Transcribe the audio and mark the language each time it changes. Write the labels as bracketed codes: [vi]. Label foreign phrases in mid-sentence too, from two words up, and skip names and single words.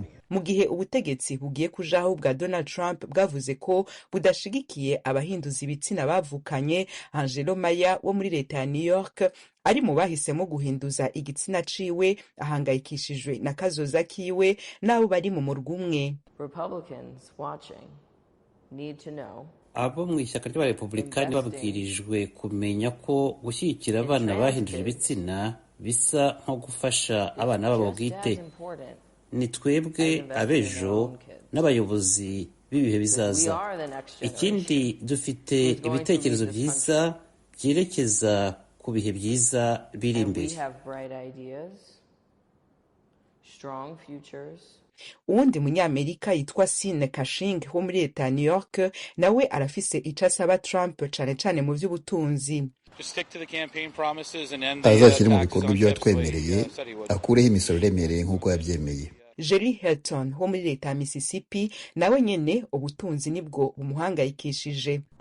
[rn] Mu gihe ubutegetsi bugiye kujaho bwa Donald Trump bwavuze ko budashigikiye abahinduza ibitsina bavukanye, Angelo Maya wo muri leta ya New York ari mu bahisemo guhinduza igitsina ciwe ahangayikishijwe na kazoza kiwe n'abo bari mu murwi umwe. [rw] Abo mu ishyaka ry'abarepublikani babwirijwe kumenya ko gushyigikira abana bahinduje ibitsina bisa nko gufasha abana babo bwite. Ni twebwe abejo n'abayobozi b'ibihe bizaza. Ikindi dufite ibitekerezo byiza byerekeza ku bihe byiza biri imbere. [rn] Uwundi munyamerika yitwa Sine Kashing wo muri leta ya New York nawe arafise ico asaba Trump cane cane mu vy'ubutunzi. [rw] Azashyira mu bikorwa ibyo yatwemereye, akureho imisoro iremereye nk'uko yabyemeye. [rn] Jerry Helton wo muri leta ya Mississippi nawe nyene ubutunzi nibwo bumuhangayikishije.